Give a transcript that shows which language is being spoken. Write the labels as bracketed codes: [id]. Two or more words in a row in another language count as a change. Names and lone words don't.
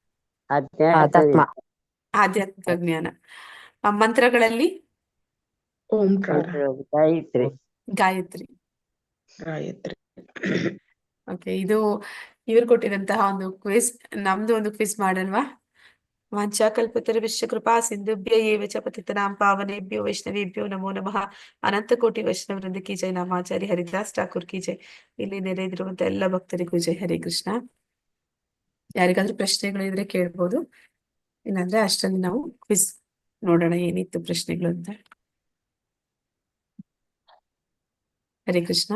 [kn] ಆಧ್ಯಾತ್ಮಿಕ ಜ್ಞಾನ. ಮಂತ್ರಗಳಲ್ಲಿ ಗಾಯತ್ರಿ. ಓಕೆ, ಇದು ಇವ್ರು ಕೊಟ್ಟಿದಂತಹ ಒಂದು ಕ್ವಿಜ್. ನಮ್ದು ಒಂದು ಕ್ವಿಜ್ ಮಾಡಲ್ವಾ? [sa] वाञ्छाकल्पतरुश्च कृपा सिन्धुभ्य एव च पतितनां पावनेभ्यो वैष्णवेभ्यो नमो नमः. [hi] अनन्त कोटि वैष्णव वृन्द की जय। नामाचार्य हरिदास ठाकुर की जय. [kn] ಇಲ್ಲಿ ನೆರೆದಿರುವಂತ ಎಲ್ಲ ಭಕ್ತರಿಗೂ ಜೈ. [sa] हरे कृष्ण. [kn] ಯಾರಿಗಾದ್ರೂ ಪ್ರಶ್ನೆಗಳು ಇದ್ರೆ ಕೇಳ್ಬೋದು, ಇಲ್ಲಾಂದ್ರೆ ಅಷ್ಟರಲ್ಲಿ ನಾವು ಕ್ವಿಜ್ ನೋಡೋಣ ಏನಿತ್ತು ಪ್ರಶ್ನೆಗಳು ಅಂತ. [sa] हरे कृष्ण.